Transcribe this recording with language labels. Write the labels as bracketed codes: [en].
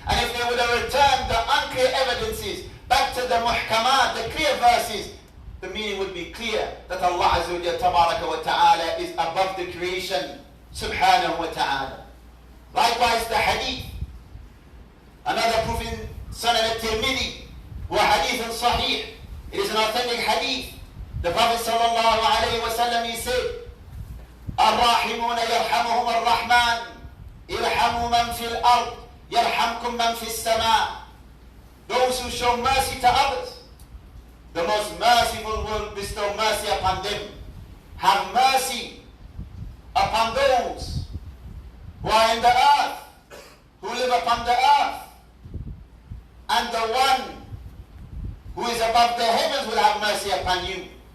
[en] And if they would have returned the unclear evidences back to the muhkamat, the clear verses, the meaning would be clear that Allah Azza wa Jalla Tabaraka wa Ta'ala is above the creation, subhanahu wa ta'ala. Likewise, the hadith, another proof in Sunan al-Tirmidhi, [ar] wa hadith sahih. [en] It is an authentic hadith. The Prophet sallallahu alayhi wa sallam, he said, [ar] الراحمون يرحمهم الرحمن ارحموا من في الأرض يرحمكم من في السماء. [en] Those who show mercy to others, the most merciful will bestow mercy upon them. Have mercy upon those who are in the earth, who live upon the earth. And the one who is above the heavens will have mercy upon you.